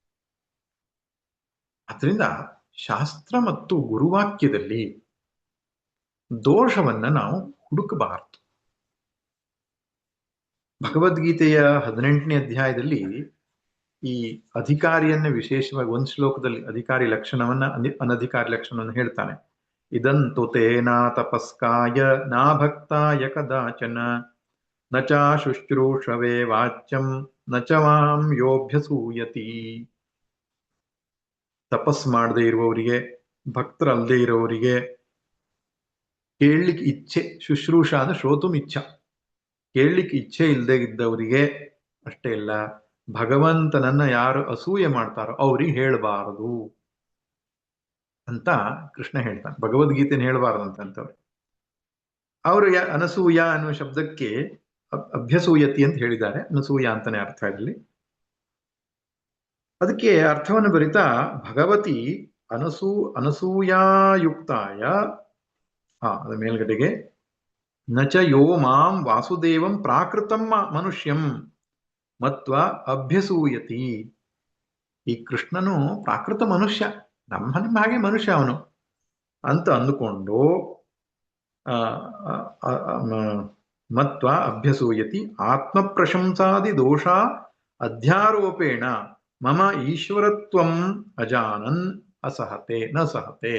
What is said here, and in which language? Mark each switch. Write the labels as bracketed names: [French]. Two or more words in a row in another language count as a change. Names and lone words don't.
[Kannada] ಅದರಿಂದ ಶಾಸ್ತ್ರ ಮತ್ತು ಗುರುವಾಕ್ಯದಲ್ಲಿ ದೋಷವನ್ನ ನಾವು ಹುಡುಕಬಾರದು. ಭಗವದ್ಗೀತೆಯ 18ನೇ ಅಧ್ಯಾಯದಲ್ಲಿ ಈ ಅಧಿಕಾರಿಯನ್ನ ವಿಶೇಷವಾಗಿ ಒಂದು ಶ್ಲೋಕದಲ್ಲಿ ಅಧಿಕಾರಿ ಲಕ್ಷಣವನ್ನ, ಅನಧಿಕಾರಿ ಲಕ್ಷಣವನ್ನು ಹೇಳ್ತಾನೆ. [Sanskrit] ಇದಂತು ತೇನಾ ತಪಸ್ಕಾಯ ನಾ ಭಕ್ತಾಯ ಕದಾಚನ ನ ಚ ಶುಶ್ರೂಷವೇ ವಾಚ್ಯಂ ನ ಚ ಮಾಂ ಯೋಭ್ಯಸೂಯತಿ. [Kannada] ತಪಸ್ ಮಾಡದೇ ಇರುವವರಿಗೆ, ಭಕ್ತರಲ್ಲದೆ ಇರೋವರಿಗೆ, ಕೇಳಲಿಕ್ಕೆ ಇಚ್ಛೆ, ಶುಶ್ರೂಷ ಅಂದ್ರೆ [Sanskrit] ಶ್ರೋತುಂ ಇಚ್ಛಾ, [Kannada] ಕೇಳಲಿಕ್ಕೆ ಇಚ್ಛೆ ಇಲ್ಲದೆ ಇದ್ದವರಿಗೆ ಅಷ್ಟೇ ಇಲ್ಲ, ಭಗವಂತನನ್ನ ಯಾರು ಅಸೂಯೆ ಮಾಡ್ತಾರೋ ಅವ್ರಿಗೆ ಹೇಳಬಾರದು ಅಂತ ಕೃಷ್ಣ ಹೇಳ್ತಾನೆ. ಭಗವದ್ಗೀತೆನ ಹೇಳಬಾರದಂತವ್ರು. ಅವರು ಅನಸೂಯ ಅನ್ನುವ ಶಬ್ದಕ್ಕೆ ಅಭ್ಯಸೂಯತಿ ಅಂತ ಹೇಳಿದ್ದಾರೆ, ಅನಸೂಯ ಅಂತಾನೆ ಅರ್ಥ ಇರಲಿ. ಅದಕ್ಕೆ ಅರ್ಥವನ್ನು ಬರಿತಾ [Sanskrit] ಭಗವತಿ ಅನಸೂಯಾಯುಕ್ತಾಯ, [Kannada] ಅದ ಮೇಲ್ಗಡೆಗೆ [Sanskrit] ನಚ ಯೋ ಮಾಂ ವಾಸುದೇವಂ ಪ್ರಾಕೃತಂ ಮನುಷ್ಯಂ ಮತ್ವ ಅಭ್ಯಸೂಯತಿ. [Kannada] ಈ ಕೃಷ್ಣನು ಪ್ರಾಕೃತ ಮನುಷ್ಯ, ನಮ್ಮ ಹಾಗೆ ಮನುಷ್ಯ ಅವನು ಅಂತ ಅಂದುಕೊಂಡು [Sanskrit] ಮತ್ವ ಅಭ್ಯಸೂಯತಿ ಆತ್ಮ ಪ್ರಶಂಸಾದಿ ದೋಷ ಅಧ್ಯಾರೋಪೇಣ ಮಮ ಈಶ್ವರತ್ವಂ ಅಜಾನನ್ ಅಸಹತೆ ನ ಸಹತೆ.